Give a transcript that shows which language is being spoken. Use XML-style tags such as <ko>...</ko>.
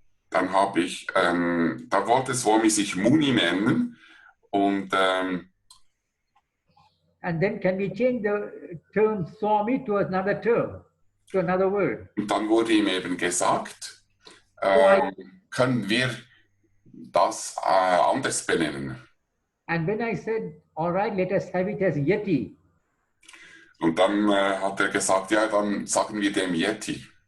<de>Da wollte Swami sich Muni nennen und</de> <en>and then can we change the term Swami to another term, to another word?</en> <de>Und dann wurde ihm eben gesagt, können wir das anders benennen.</de> <en>And when I said, all right, let us have it as Yeti.</en> <de>Und dann hat er gesagt, ja, dann sagen wir dem Yeti.</de>